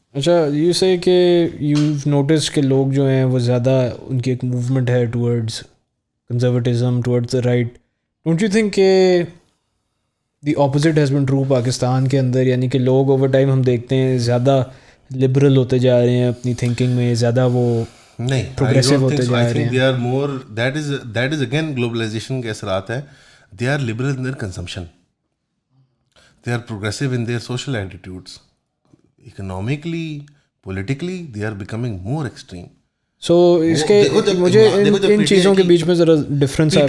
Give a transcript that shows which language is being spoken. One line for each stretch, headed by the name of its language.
Urdu: اچھا,
English: you say
Urdu: کہ
English: you notice
Urdu: کہ لوگ جو ہیں وہ زیادہ ان کی ایک موومنٹ ہے
English: Towards conservatism, towards the right. Don't you think
Urdu: کہ
English: the opposite has been true
Urdu: Pakistan کے اندر, یعنی کہ لوگ
English: over time
Urdu: ہم دیکھتے ہیں زیادہ لبرل ہوتے جا رہے ہیں اپنی تھنکنگ میں, زیادہ وہ نہیں پروگریسو ہوتے جا رہے ہیں.
English: they are more, that is again globalisation
Urdu: کے اثرات ہیں.
English: They are liberal in their consumption, they are progressive in their social attitudes, economically, politically they are becoming more extreme.
Urdu: سو اس کے مجھے ان چیزوں کے بیچ میں ذرا ڈفرینس آپ